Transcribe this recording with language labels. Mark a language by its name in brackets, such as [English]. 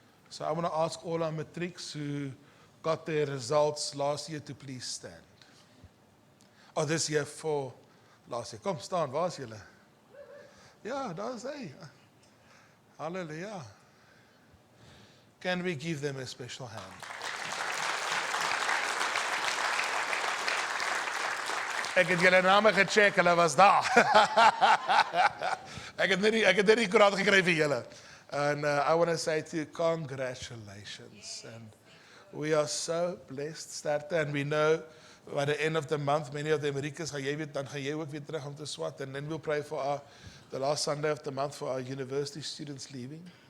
[English] So I want to ask all our matrics who got their results last year to please stand. Oh, this year for last year. [Afrikaans] Kom staan, waar is julle? Ja, daar is hy. Hallelujah. [English] Can we give them a special hand? [Afrikaans] Ek het julle name gecheck, hulle was daar. Ek het net die koerant gekry vir julle. [English] And I want to say to you, congratulations. And we are so blessed, Sterte, and we know by the end of the month, many of the Americans, [Afrikaans] dan gaan jy ook weer terug om te swat. [English] And then we'll pray for the last Sunday of the month for our university students leaving.